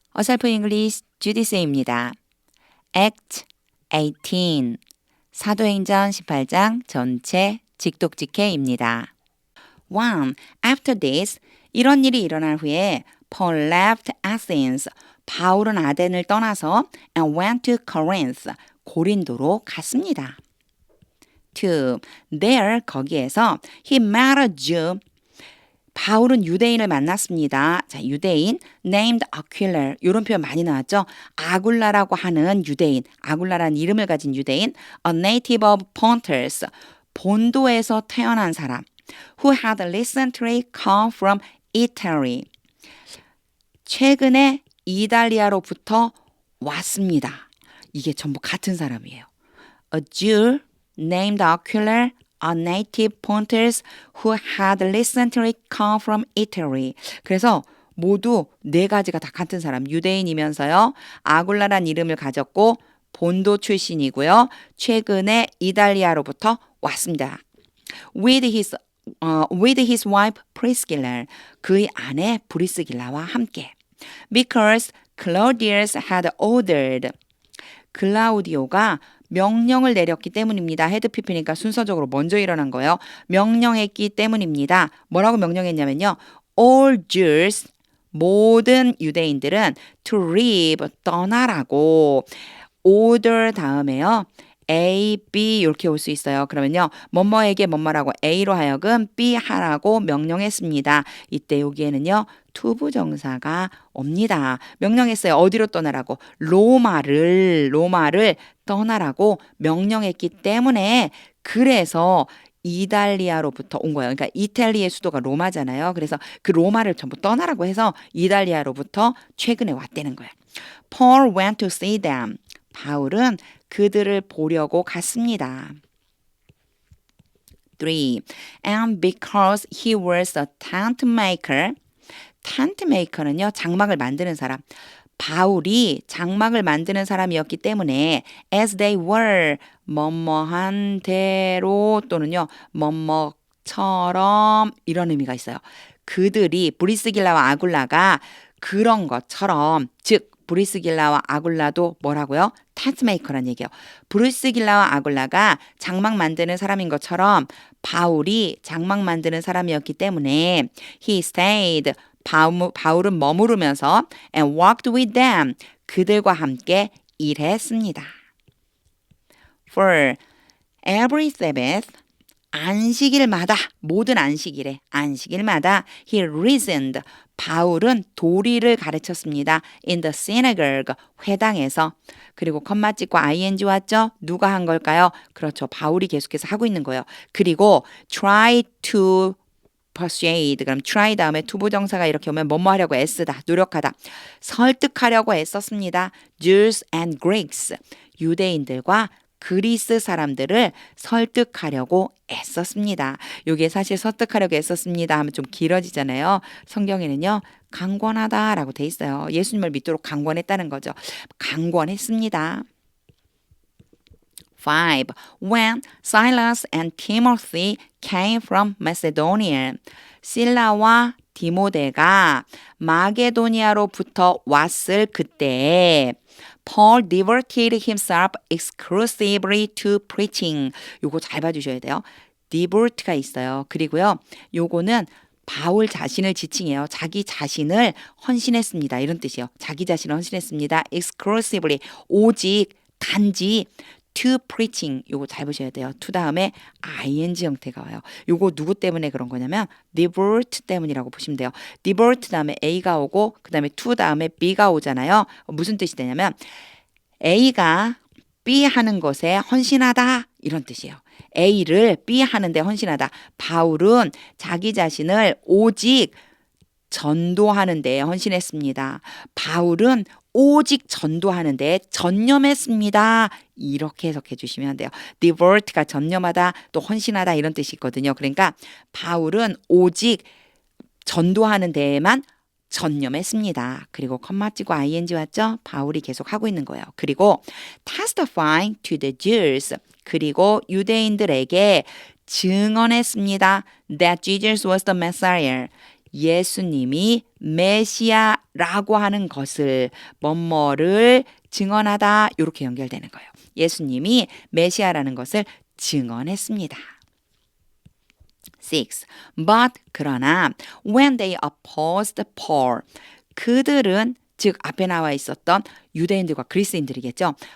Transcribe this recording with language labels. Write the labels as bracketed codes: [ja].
[ko] 어설픈 잉글리시 주디스입니다. Act 18 사도행전 18장 전체 직독직해입니다. 1. [en] After this, [ko] 이런 일이 일어난 후에 [en] Paul left Athens, [ko] 바울은 아덴을 떠나서 [en] and went to Corinth, [ko] 고린도로 갔습니다. 2. [en] There, [ko] 거기에서 [en] he met a Jew, [ko] 바울은 유대인을 만났습니다. 자, 유대인 [en] named Aquila. [ko] 이런 표현 많이 나왔죠. 아굴라라고 하는 유대인, 아굴라라는 이름을 가진 유대인, [en] a native of Pontus, [ko] 본도에서 태어난 사람, [en] who had recently come from Italy. [ko] 최근에 이탈리아로부터 왔습니다. 이게 전부 같은 사람이에요. [en] A Jew named Aquila, a native Pontus who had recently come from Italy. [ko] 그래서 모두 네 가지가 다 같은 사람, 유대인이면서요. 아굴라란 이름을 가졌고 본도 출신이고요. 최근에 이탈리아로부터 왔습니다. [en] With his wife Priscilla, [ko] 그의 아내 브리스길라와 함께. [en] Because Claudius had ordered, [ko] 글라우디오가 명령을 내렸기 때문입니다. 헤드피피니까 순서적으로 먼저 일어난 거예요. 명령했기 때문입니다. 뭐라고 명령했냐면요. [en] All Jews, [ko] 모든 유대인들은 [en] to leave, [ko] 떠나라고. order 다음에요. A, B 이렇게 올 수 있어요. 그러면요. 뭐뭐에게 뭐뭐라고 A로 하여금 B 하라고 명령했습니다. 이때 여기에는요. 투부정사가 옵니다. 명령했어요. 어디로 떠나라고? 로마를 떠나라고 명령했기 때문에 그래서 이탈리아로부터 온 거예요. 그러니까 이탈리아의 수도가 로마잖아요. 그래서 그 로마를 전부 떠나라고 해서 이탈리아로부터 최근에 왔다는 거예요. [en] Paul went to see them. [ko] 바울은 그들을 보려고 갔습니다. 3. [en] And because he was a tent maker, tent maker는요, [ko] 장막을 만드는 사람. 바울이 장막을 만드는 사람이었기 때문에 [en] as they were, [ko] 뭐뭐한 대로 또는요, 뭐뭐처럼 이런 의미가 있어요. 그들이 브리스길라와 아굴라가 그런 것처럼, 즉 브리스길라와 아굴라도 뭐라고요? 텐트메이커란 얘기예요. 브리스길라와 아굴라가 장막 만드는 사람인 것처럼 바울이 장막 만드는 사람이었기 때문에 [en] he stayed, [ko] 바울은 머무르면서 [en] and walked with them, [ko] 그들과 함께 일했습니다. 4. [en] Every Sabbath, [ko] 안식일마다, 모든 안식일에, 안식일마다 [en] he reasoned, [ko] 바울은 도리를 가르쳤습니다. [en] in the synagogue, [ko] 회당에서. 그리고 컴마 찍고 ing 왔죠? 누가 한 걸까요? 그렇죠. 바울이 계속해서 하고 있는 거예요. 그리고 [en] try to persuade, [ko] 그럼 try 다음에 투부정사가 이렇게 오면 뭐뭐 하려고 애쓰다, 노력하다. 설득하려고 애썼습니다. [en] Jews and Greeks, [ko] 유대인들과 그리스 사람들을 설득하려고 애썼습니다. 이게 사실 설득하려고 애썼습니다 하면 좀 길어지잖아요. 성경에는요. 강권하다라고 돼 있어요. 예수님을 믿도록 강권했다는 거죠. 강권했습니다. 5. [en] When Silas and Timothy came from Macedonia, [ko] 실라와 디모데가 마게도니아로부터 왔을 그때 [en] Paul devoted himself exclusively to preaching. [ko] 요거 잘 봐주셔야 돼요. devote가 있어요. 그리고요. 요거는 바울 자신을 지칭해요. 자기 자신을 헌신했습니다. 이런 뜻이에요. 자기 자신을 헌신했습니다. [en] exclusively, [ko] 오직, 단지 [en] to preaching. [ko] 요거 잘 보셔야 돼요. to 다음에 ing 형태가 와요. 요거 누구 때문에 그런 거냐면 devote 때문이라고 보시면 돼요. devote 다음에 a가 오고 그 다음에 to 다음에 b가 오잖아요. 무슨 뜻이 되냐면 a가 b 하는 것에 헌신하다 이런 뜻이에요. a를 b 하는데 헌신하다. 바울은 자기 자신을 오직 전도하는 데 헌신했습니다. 바울은 오직 전도하는 데 전념했습니다. 이렇게 해석해 주시면 돼요. devote가 전념하다 또 헌신하다 이런 뜻이 있거든요. 그러니까 바울은 오직 전도하는 데에만 전념했습니다. 그리고 컴마 찍고 ing 왔죠? 바울이 계속 하고 있는 거예요. [en] 그리고 testifying to the Jews, [ko] 그리고 유대인들에게 증언했습니다. [en] that Jesus was the Messiah, [ko] 예수님이 메시아라고 하는 것을 뭐뭐를 증언하다 이렇게 연결되는 거예요. 예수님이 메시아라는 것을 증언했습니다. 6. [en] But [ko] 그러나 [en] when they opposed Paul [ko] 그들은 즉 앞에 나와 있었던 유대인들과 그리스인들이겠죠.